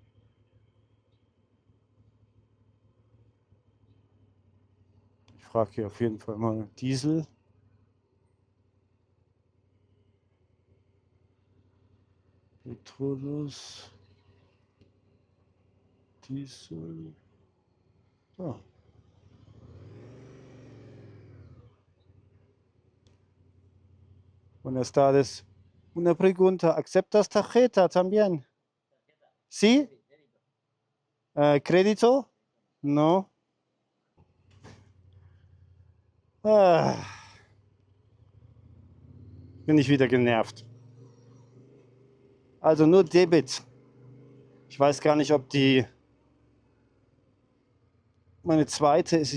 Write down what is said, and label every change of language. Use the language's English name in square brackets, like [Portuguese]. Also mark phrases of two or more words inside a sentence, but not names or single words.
[German] Ich frage hier auf jeden Fall mal Diesel. Petrolus. Diesel. Ah. [Spanish] Buenas tardes. Una pregunta. ¿Aceptas tarjeta también? ¿Sí? ¿Crédito? No. Ah. [German] Bin ich wieder genervt. Also nur Debit. Ich weiß gar nicht, ob die meine zweite ist.